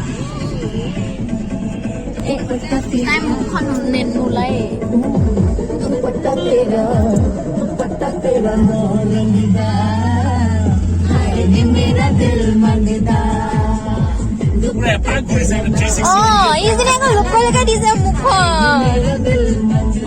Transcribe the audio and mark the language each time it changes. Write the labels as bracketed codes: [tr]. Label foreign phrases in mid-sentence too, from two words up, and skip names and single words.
[as] তাই মুখখন নোলাই [pa] ਦੁਪੱਟਾ ਤੇਰਾ ਰੰਗਦਾ ਹਾਏ ਰੇ ਮੇਰਾ ਦਿਲ ਮੰਗਦਾ [as] পুৰা এপ্লাই কৰিছে 360 অ ইজিনে আকৌ লুকাই লুকাই দিছে মুখখন [pa] ਮੇਰਾ ਦਿਲ ਮੰਗਦਾ